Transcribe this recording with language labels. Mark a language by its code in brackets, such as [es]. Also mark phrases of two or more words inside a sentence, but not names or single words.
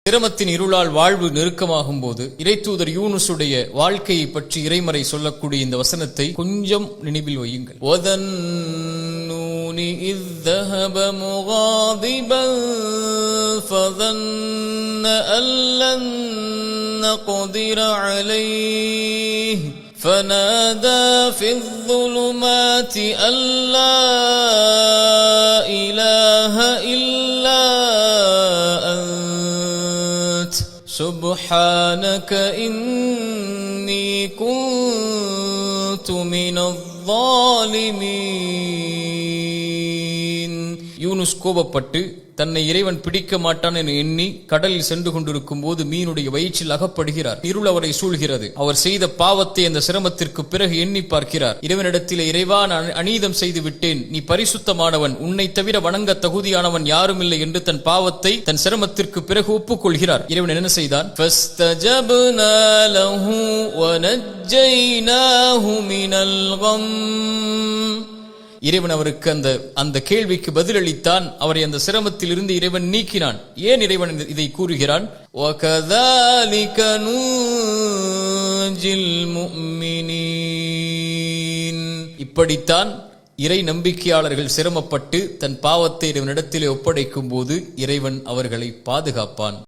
[ta] சிரமத்தின் இருளால் வாழ்வு நெருக்கமாகும் போது இறைத்தூதர் யூனுசுடைய வாழ்க்கையை பற்றி இறைமறை சொல்லக்கூடிய இந்த வசனத்தை கொஞ்சம் நினைவில் வையுங்கள். [ar] وَذَنُّونِ إِذْ ذَهَبَ مُغَاضِبًا فَظَنَّ أَن لَّن نَّقْدِرَ عَلَيْهِ فَنَادَى فِي الظُّلُمَاتِ أَن لَّا إِلَٰهَ إِلَّا أَنتَ سُبْحَانَكَ إِنِّي كُنتُ مِنَ الظَّالِمِينَ. [ta] யூனுஸ் கோபப்பட்டு தன்னை இறைவன் பிடிக்க மாட்டான் என எண்ணி கடலில் சென்று கொண்டிருக்கும் போது மீனுடைய வயிற்றில் அகப்படுகிறார். இருள் அவரை சூழ்கிறது. அவர் செய்த பாவத்தை அந்த சிரமத்திற்கு பிறகு எண்ணி பார்க்கிறார். இறைவனிடத்திலே, இறைவா, நான் அநீதம் செய்து விட்டேன், நீ பரிசுத்தமானவன், உன்னை தவிர வணங்க தகுதியானவன் யாரும் இல்லை என்று தன் பாவத்தை தன் சிரமத்திற்கு பிறகு ஒப்புக்கொள்கிறார். இறைவன் என்ன செய்தான்? [ar] فَاسْتَجَبْنَا لَهُ وَنَجَّيْنَاهُ مِنَ الْغَمِّ. [ta] இறைவன் அவருக்கு அந்த கேள்விக்கு பதிலளித்தான். அவரை அந்த சிரமத்தில் இருந்து இறைவன் நீக்கினான். ஏன் இறைவன் இதை கூறுகிறான்? [ar] وَكَذَلِكَ نُنْجِي الْمُؤْمِنِينَ. [ta] இப்படித்தான் இறை நம்பிக்கையாளர்கள் சிரமப்பட்டு தன் பாவத்தை இறைவனிடத்திலே ஒப்படைக்கும் போது இறைவன் அவர்களை பாதுகாப்பான்.